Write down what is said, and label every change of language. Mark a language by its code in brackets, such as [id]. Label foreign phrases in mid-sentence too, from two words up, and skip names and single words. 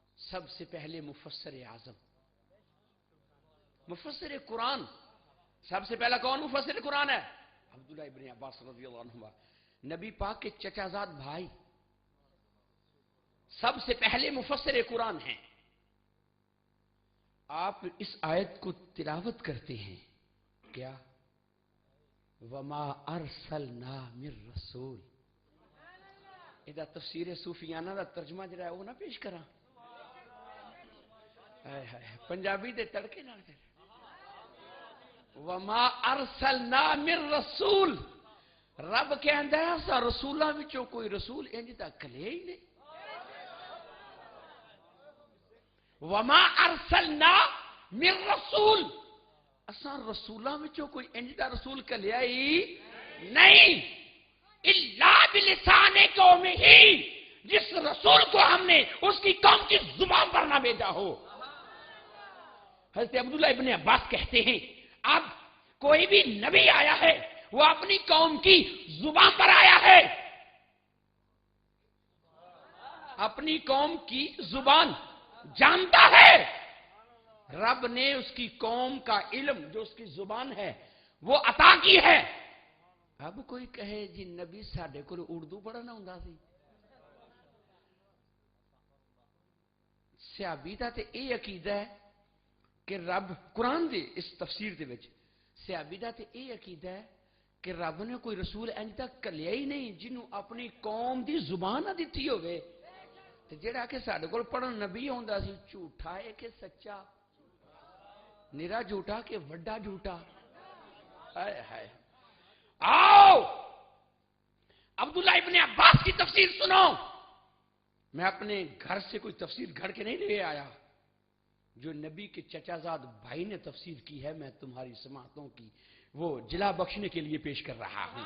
[ur] سب سے پہلے مفسر اعظم، مفسر قرآن، سب سے پہلا کون مفسر قرآن ہے؟ عبداللہ ابن عباس [ar] رضی اللہ عنہ، [ur] نبی پاک کے چچا زاد بھائی سب سے پہلے مفسر قرآن ہیں۔ آپ اس آیت کو تلاوت کرتے ہیں کیا؟ [ar] وما ارسلنا من رسول، [pa] ادا تفسیر صوفیانہ دا ترجمہ جڑا ہے وہ نہ پیش کراں، پنجابی دے تڑکے نال کر، [ar] وما ارسلنا من رسول، [pa] رب کہندا ہے اسا رسولاں وچوں کوئی رسول انج دا کلے ہی نہیں، [ar] وما ارسلنا من رسول، [pa] اساں رسولاں وچوں کوئی انج دا رسول کلیا ہی نہیں، [ar] الا بلسان قومہ، [ur] جس رسول کو ہم نے اس کی قوم کی زبان پر نہ بھیجا ہو۔ حضرت عبداللہ ابن عباس کہتے ہیں اب کوئی بھی نبی آیا ہے وہ اپنی قوم کی زبان پر آیا ہے، اپنی قوم کی زبان جانتا ہے، رب نے اس کی قوم کا علم جو اس کی زبان ہے وہ عطا کی ہے۔ [pa] اب کوئی کہے جی نبی ساڈے کو اردو پڑھنا ہوندا سی، صحابی دا تے اے عقیدہ ہے کہ رب قرآن دے اس تفسیر دے وچ صحابی دا تے اے عقیدہ ہے کہ رب نے کوئی رسول انج تک کلیا ہی نہیں جنوں اپنی قوم دی زبان نہ دتی ہوئے، تے جڑا کہ ساڈے کول پڑھن نبی ہوندا سی جھوٹا ہے کہ سچا؟ نرا جھوٹا کہ وڈا جھوٹا؟ ہائے ہائے۔ [ur] آؤ عبداللہ ابن عباس کی تفسیر سنو، میں اپنے گھر سے کوئی تفسیر گھڑ کے نہیں لے آیا، جو نبی کے چچا زاد بھائی نے تفسیر کی ہے میں تمہاری سماعتوں کی وہ جلا بخشنے کے لیے پیش کر رہا ہوں۔